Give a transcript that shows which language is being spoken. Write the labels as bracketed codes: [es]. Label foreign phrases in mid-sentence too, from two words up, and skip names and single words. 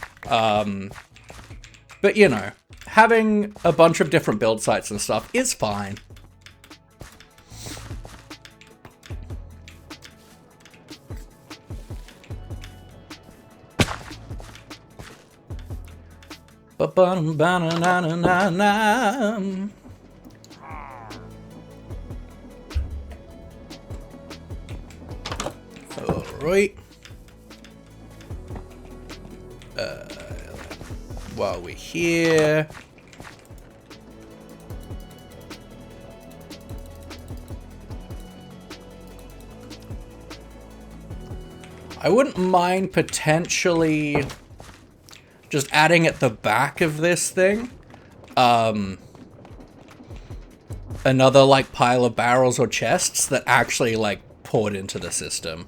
[en] But, you know, having a bunch of different build sites and stuff is fine. Ba-bum-ba-na-na-na-na. Alright. While we're here. I wouldn't mind potentially just adding at the back of this thing, another like pile of barrels or chests that actually like poured into the system.